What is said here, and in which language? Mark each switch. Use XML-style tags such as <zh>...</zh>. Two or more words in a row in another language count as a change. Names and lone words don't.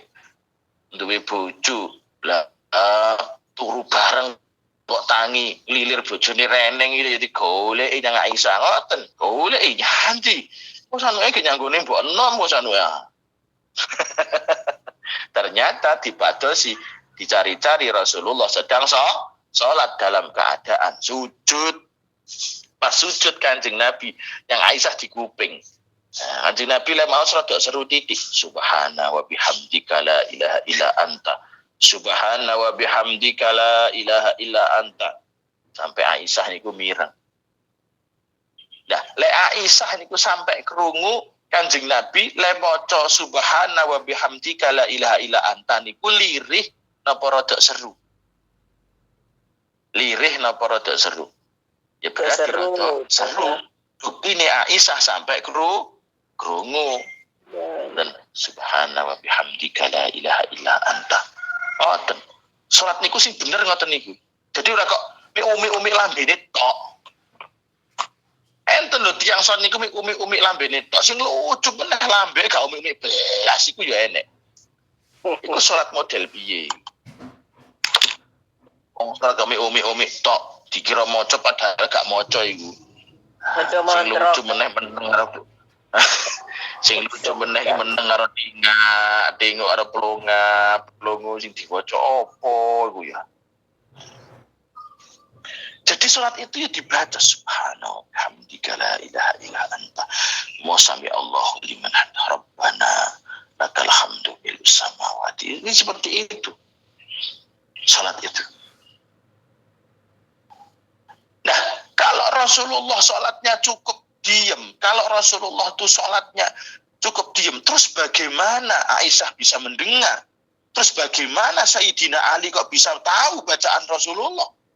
<jv>Duwe bojo. Lah turu bareng kok tangi lilir bojone reneng iki ya digoleki nang Aisyah ngoten. Goleki nyanti. Kok sanuke ki nyanggone mbok enom kok sanuke.</jv> <id>Ternyata dipadosi dicari-cari Rasulullah sedang sholat dalam keadaan sujud.</id> <jv>Pas sujud Kanjeng Nabi yang Aisyah di kuping. Kanjeng Nabi le mau rada seru titik.</jv> <ar>سبحان وبحمدك لا إله إلا أنت. سبحان وبحمدك لا إله إلا أنت.</ar> <jv>Sampai Aisyah niku mireng. Nah, le Aisyah niku sampai krungu Kanjeng Nabi le maca</jv> <ar>سبحان وبحمدك لا إله إلا أنت</ar> <jv>niku lirih napa rada seru. Lirih napa rada seru. Ya berarti rada seru. Buktine Aisyah sampai krungu.</jv> <ar>Dan سبحان وبحمدك لا إله إلا أنت.</ar> <jv>Ngoten. Salat niku sing bener ngoten niku. Jadi ora kok umi-umi lambene tok. Enten lho tiyang salat niku umi-umi lambene tok. Sing lucu meneh lambe gak umi-umi belas iku ya enek. Iku salat model piye? Wong salat umi-umi tok dikira maca padahal gak maca iku. Maca Sing lucu mantra. meneh karo sing lucu meneh meneng karo tengok karo plongo sing diwaca apa iku ya.</jv> <id>Jadi salat itu ya dibaca</id> <ar>سبحان الله حمدك لا إله إلا أنت وسمع الله لمن حمده ربنا لك الحمد بالسماوات.</ar> <id>Ini seperti itu. Salat itu. Nah, kalau Rasulullah salatnya cukup diam, kalau Rasulullah itu salatnya cukup diam, terus bagaimana Aisyah bisa mendengar? Terus bagaimana Sayyidina Ali kok bisa tahu bacaan Rasulullah?</id>